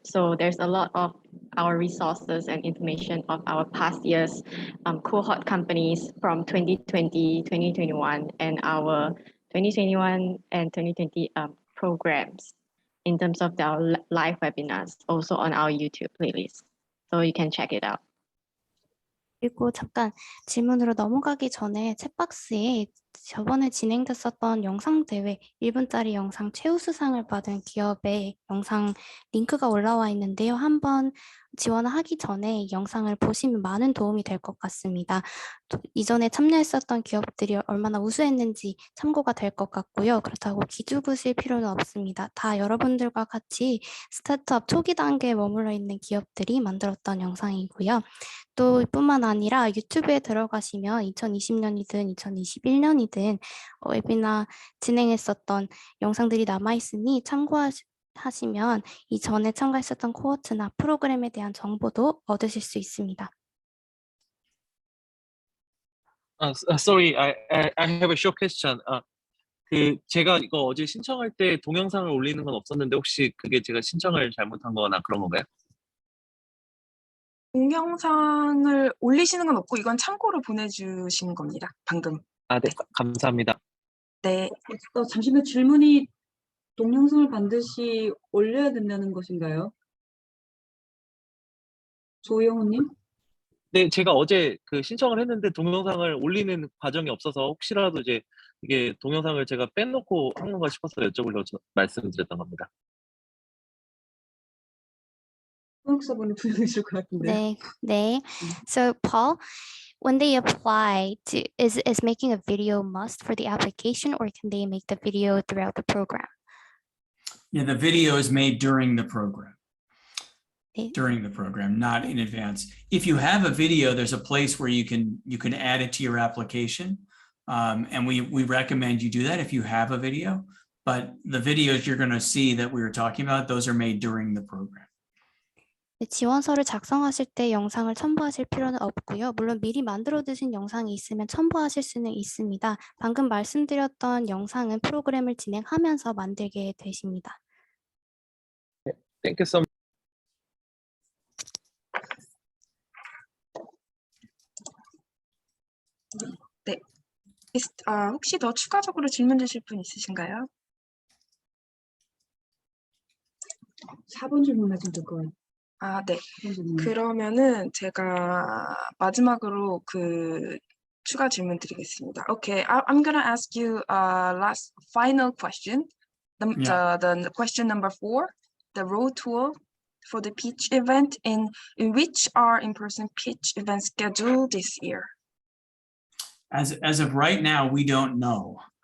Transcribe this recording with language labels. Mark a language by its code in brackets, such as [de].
[en] So there's a lot of our resources and information of our past years cohort companies from 2020, 2021, and our 2021 and 2020 programs in terms of our live webinars, also on our YouTube playlist. So you can check it out. [ko] 그리고 잠깐 질문으로 넘어가기 전에 챗박스에 저번에 진행됐었던 영상 대회 1분짜리 영상 최우수상을 받은 기업의 영상 링크가 올라와 있는데요. 한번 지원을 하기 전에 이 영상을 보시면 많은 도움이 될 것 같습니다. 이전에 참여했었던 기업들이 얼마나 우수했는지 참고가 될 것 같고요. 그렇다고 기죽으실 필요는 없습니다. 다 여러분들과 같이 스타트업 초기 단계에 머물러 있는 기업들이 만들었던 영상이고요. 또 뿐만 아니라 유튜브에 들어가시면 2020년이든 2021년이든 웨비나 진행했었던 영상들이 남아있으니 참고하시면 이전에 참가했었던 코호트나 프로그램에 대한 정보도 얻으실 수 있습니다. [en] Sorry, I have a short question. [ko] 제가 이거 어제 신청할 때 동영상을 올리는 건 없었는데 혹시 그게 제가 신청을 잘못한 거나 그런 건가요? 동영상을 올리시는 건 없고 이건 참고로 보내주신 겁니다. 방금. 네, 감사합니다. 네. 잠시만 질문이 동영상을 반드시 올려야 된다는 것인가요? 조영훈님? 네, 제가 어제 그 신청을 했는데 동영상을 올리는 과정이 없어서 혹시라도 이제 이게 동영상을 제가 빼놓고 한 건가 싶어서 여쭤보려고 말씀드렸던 겁니다. 통역사분이 분명히 줄 것 같은데. 네. [en] So Paul, when they apply to, is making a video must for the application, or can they make the video throughout the program? Yeah, the video is made during the program. [ko] 네. [en] During the program, not in advance. If you have a video, there's a place where you can add it to your application. And we recommend you do that if you have a video. But the videos you're going to see that we were talking about, those are made during the program. [ko] 지원서를 작성하실 때 영상을 첨부하실 필요는 없고요. 물론 미리 만들어 두신 영상이 있으면 첨부하실 수는 있습니다. 방금 말씀드렸던 영상은 프로그램을 진행하면서 만들게 되십니다. [en] Thank you so much. [ko] 네. 혹시 더 추가적으로 질문 주실 분 있으신가요? 4번 질문하시면 될 것 같아요. 아, 네. 그러면은 제가 마지막으로 추가 질문 드리겠습니다. [en] Okay, I'm gonna ask you last final question. The question number 4, the road tour for the pitch event, in which are in-person pitch events scheduled this year? As of right now, we don't know.